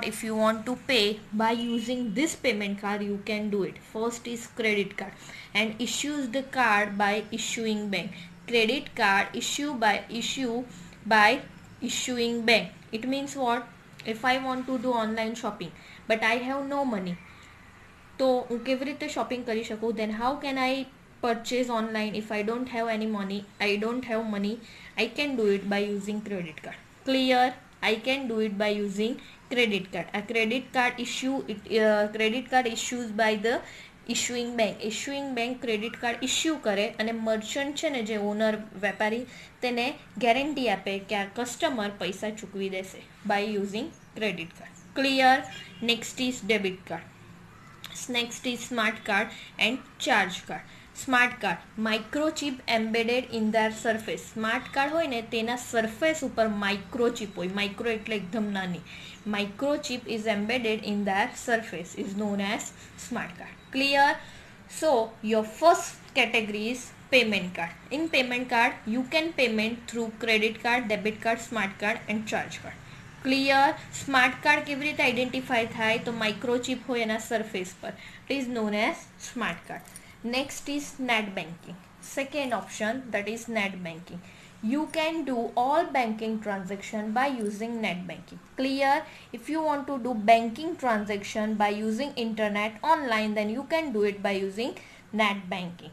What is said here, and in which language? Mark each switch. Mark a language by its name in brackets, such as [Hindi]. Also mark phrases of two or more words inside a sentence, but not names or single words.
[English] If you want to pay by using this payment card, you can do it. First is credit card and issues the card by issuing bank. Credit card issue by issuing bank. It means what? If I want to do online shopping but I have no money, [Gujarati] તો હું કેવી રીતે શોપિંગ કરી શકું? [English] then how can I purchase online if I don't have any money? I can do it by using credit card. Clear? I can do it by using credit card. A credit card issues by the issuing bank credit card issue [Gujarati] કરે અને મર્ચન્ટ છે ને, જે ઓનર વેપારી, તેને ગેરંટી આપે કે આ કસ્ટમર પૈસા ચૂકવી દેશે [English] by using credit card. Clear? Next is debit card. Next is smart card and charge card. Smart card, microchip embedded in their surface. Smart card [Gujarati] હોય ને તેના surface ઉપર microchip હોય. Micro એટલે એકદમ નાની. [English] Microchip is embedded in their surface is known as smart card. Clear? So your first category is payment card. In payment card you can payment through credit card, debit card, smart card and charge card. Clear? Smart card [Gujarati] કેવી રીતે આઈડેન્ટિફાય થાય? તો માઇક્રોચિપ હોય એના સરફેસ પર. [English] It is known as smart card. Next is net banking. Second option, that is net banking. You can do all banking transaction by using net banking. Clear? If you want to do banking transaction by using internet online, then you can do it by using net banking.